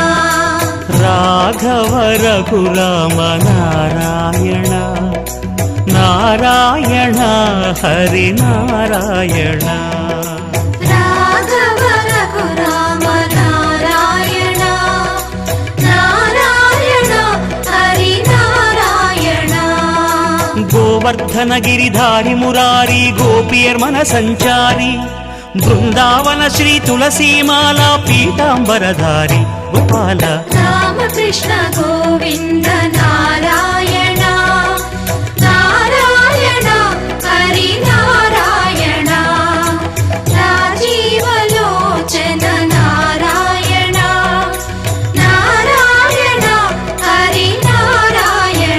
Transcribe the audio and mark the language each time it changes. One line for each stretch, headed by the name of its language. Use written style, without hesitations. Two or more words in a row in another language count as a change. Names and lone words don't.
Sanskrit: ராகவ ரகுராம நாராயண நாராயண ஹரி நாராயண ராகவ ரகுராம நாராயண நாராயண ஹரி நாராயண
Hindi: गोवर्धन गिरिधारी मुरारी गोपियर मन संचारी बृंदावन श्री तुलसी माला पीतांबरधारी गोपाल
Sanskrit: रामकृष्ण गोविन्द नारायण नारायण हरि नारायण राजीवलोचन नारायण नारायण हरि नारायण